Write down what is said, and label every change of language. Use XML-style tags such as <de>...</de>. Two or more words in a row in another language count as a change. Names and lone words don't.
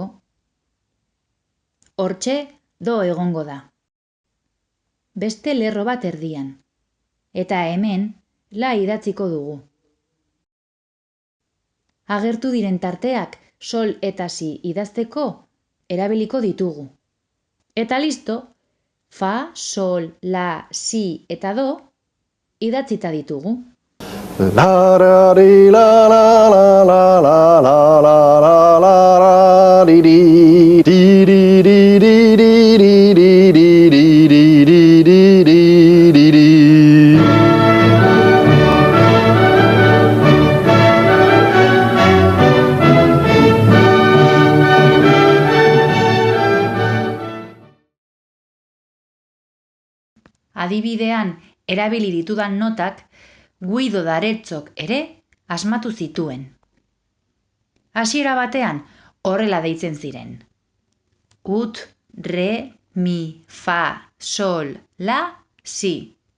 <eu>Hortxe, do egongo da. Beste lerro bat erdian. Eta hemen, la idatziko dugu. Agertu diren tarteak sol eta si idazteko erabiliko ditugu. Eta listo, fa, sol, la, si eta do idatzita ditugu. La la di la la la la la la la la la di di di di di di di di di di di di di di di. Adibidean erabili ditudan notak Guido d'Arezzok ere asmatu zituen. Hasiera batean horrela deitzen ziren. Ut, re, mi, fa, sol, la, si.</eu>